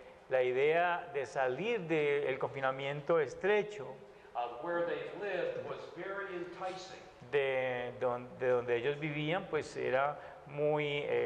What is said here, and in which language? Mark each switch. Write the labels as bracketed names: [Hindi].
[Spanish] La idea de salir del confinamiento estrecho [English] of where they lived was very enticing. [Spanish] de donde ellos vivían, pues era muy